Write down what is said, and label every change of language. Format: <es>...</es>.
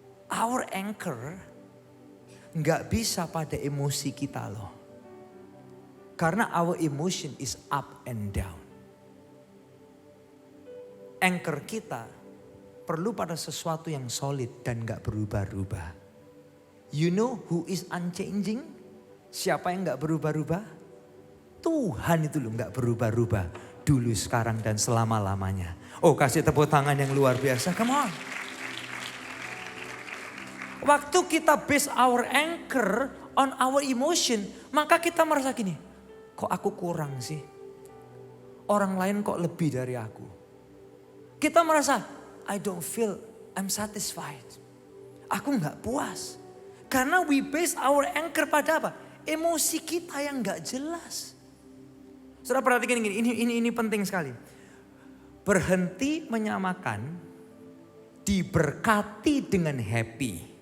<id>Our anchor gak bisa pada emosi kita loh. Karena</id> <en>our emotion is up and down.</en> <id>Anchor kita perlu pada sesuatu yang solid dan gak berubah-ubah.</id> <en>You know who is unchanging?</en> <id>Siapa yang gak berubah-ubah? Tuhan itu loh gak berubah-ubah. Dulu, sekarang, dan selama-lamanya. Oh, kasih tepuk tangan yang luar biasa.</id> <en>Come on.</en> <id>Waktu kita</id> <en>base our anchor on our emotion.</en> <id>Maka kita merasa gini. Kok aku kurang sih? Orang lain kok lebih dari aku. Kita merasa,</id> <en>I don't feel I'm satisfied.</en> <id>Aku gak puas. Karena</id> <en>we base our anchor</en> <id>pada apa? Emosi kita yang gak jelas. Saudara perhatikan ini penting sekali. Berhenti menyamakan diberkati dengan happy.</id>